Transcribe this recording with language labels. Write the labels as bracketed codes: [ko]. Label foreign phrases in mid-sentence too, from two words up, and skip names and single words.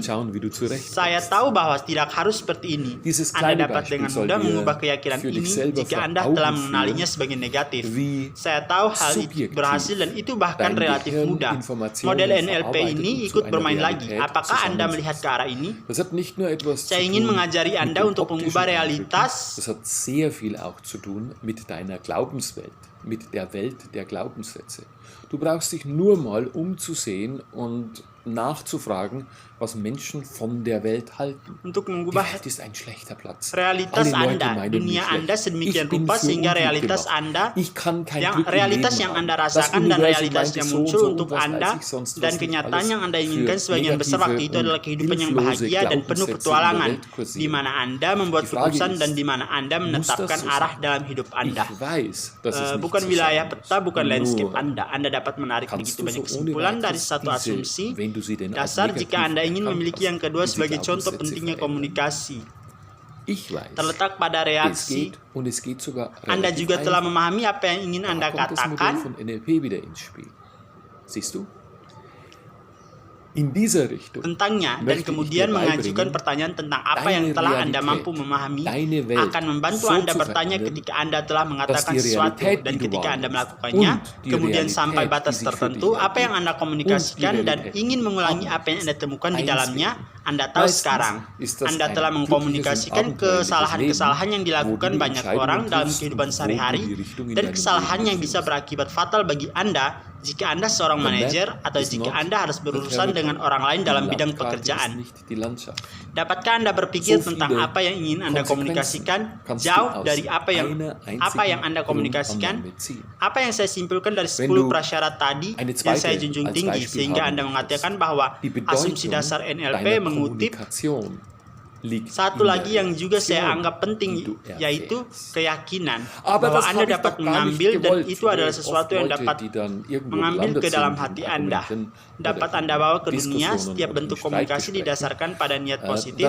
[id] Saya tahu bahwa tidak harus seperti ini. Anda dapat dengan mudah mengubah keyakinan ini jika Anda telah mengenalinya sebagai negatif. Saya tahu hal itu berhasil, dan itu bahkan relatif mudah. Model NLP ini ikut bermain lagi. Apakah Anda melihat ke arah ini? Saya ingin mengajari Anda untuk mengubah realitas. [de] Das hat sehr viel auch zu tun mit deiner Glaubenswelt, mit der Welt der Glaubenssätze. Du brauchst dich nur mal umzusehen und nachzufragen, was Menschen von der Welt halten. [id] Untuk mengubah [de] Die Welt ist ein schlechter Platz. [id] realitas [de] Alle Leute [id] Anda, [de] meinen [id] dunia [de] mich [id] Anda [de] schlecht. [id] sedemikian [de] Ich bin [id] rupa [de] für [id] sehingga [de] ungut [id] realitas [de] gemacht. [id] Anda, [de] Ich kann kein [id] yang [de] Glück im [id] realitas [de] Leben [id] yang [de] haben. [id] Anda [de] Das [id] rasakan dan [de] Universum [id] realitas [de] meint [id] yang [de] so und [id] muncul [de] so und [id] untuk [de] was [id] Anda, [de] weiß ich sonst, was [id] dan [de] nicht [id] kenyataan [de] alles [id] yang Anda [de] für [id] inginkan sebagian besar waktu itu [de] negative [id] adalah kehidupan yang [de] und [id] bahagia dan penuh [de] Glaubenssätze [id] petualangan, [de] in der Welt kursieren. [id] di mana Anda membuat [de] Die Frage [id] keputusan [de] ist, [id] dan di mana Anda menetapkan [de] muss das so [id] arah [de] sein? [id] dalam hidup Anda. [de] Ich weiß, dass es nicht [id] Bukan [de] so [id] wilayah [de] sein muss. [id] peta, bukan landscape [de] Nur [id] Anda. Anda dapat menarik [de] kannst [id] begitu [de] du [id] banyak [de] so ohne [id] kesimpulan dari [de] weiteres [id] satu [de] diese, [id] asumsi [de] wenn du sie denn als [id] dasar [de] negativ [id] jika Anda ingin [de] erkannt [id] memiliki [de] hast, [id] yang kedua [de] diese [id] sebagai contoh [de] Glaubenssätze [id] pentingnya [de] verändern. [id] komunikasi. [de] Ich weiß, [id] Terletak pada [de] es [id] reaksi. [de] geht und es geht sogar [id] Anda [de] relativ [id] juga telah [de] einfach. [id] memahami apa yang ingin Anda [de] Da kommt das Modell [id] katakan. [de] von NLP wieder ins Spiel. Siehst du? In dieser Richtung [id] Tentangnya, dan [de] möchte ich [id] kemudian [de] dir [id] mengajukan [de] beibringen, [id] pertanyaan tentang apa [de] deine [id] yang telah Anda [de] Realität, [id] mampu memahami [de] deine Welt [id] akan membantu [de] so [id] Anda [de] zu [id] bertanya [de] verändern, [id] ketika Anda telah mengatakan [de] die [id] sesuatu, [de] Realität, [id] dan [de] die du [id] ketika Anda [de] wahrnimmst, [id] melakukannya, [de] und die [id] kemudian [de] Realität, [id] sampai [de] die [id] batas [de] sich für [id] tertentu, [de] dich [id] apa yang Anda [de] ergibt, [id] komunikasikan [de] und die [id] dan [de] Realität, [id] ingin mengulangi [de] aber [id] apa yang Anda temukan di [de] eins [id] dalamnya, [de] fehlt. [id] Anda tahu [de] Meistens [id] sekarang. [de] ist das [id] Anda [de] ein [id] telah [de] glückliches [id] mengkomunikasikan [de] und abenteuerliches [id] kesalahan-kesalahan yang [de] Leben, [id] dilakukan [de] wo du [id] banyak [de] Entscheidungen [id] orang dalam [de] triffst [id] kehidupan [de] und wo du [id] sehari-hari, [de] die Richtung in [id] dan [de] deinem [id] kesalahan [de] Leben [id] yang bisa [de] findest. [id] berakibat fatal bagi Anda jika Anda seorang [en] The map [id] manajer atau [en] is [id] jika [en] not [id] Anda harus [en] the [id] berurusan dengan [en] territory. [id] orang lain dalam [de] Die [id] bidang [de] Landkarte [id] pekerjaan. [de] ist nicht die Landschaft. [id] Dapatkah Anda berpikir [de] So [id] tentang [de] viele [id] apa yang ingin Anda [de] Konsequenzen [id] komunikasikan [de] kannst du [id] jauh [de] aus [id] dari apa yang [de] einer einzigen [id] Anda komunikasikan? [de] Grundannahme ziehen. [id] Apa yang saya simpulkan dari [de] Wenn [id] 10 [de] du [id] prasyarat tadi [de] eine [id] yang saya [de] zweite [id] junjung [de] als [id] tinggi, [de] Beispiel [id] sehingga [de] haben [id] Anda [de] möchtest, [id] mengatakan bahwa [de] Die [id] asumsi [de] Bedeutung [id] dasar NLP [de] deiner [id] mengutip [de] Kommunikation [id] Satu lagi yang juga saya anggap penting yaitu keyakinan bahwa Anda dapat mengambil dan itu adalah sesuatu yang dapat mengambil ke dalam hati Anda. Dapat Anda bawa ke dunia. Setiap bentuk komunikasi didasarkan pada niat positif.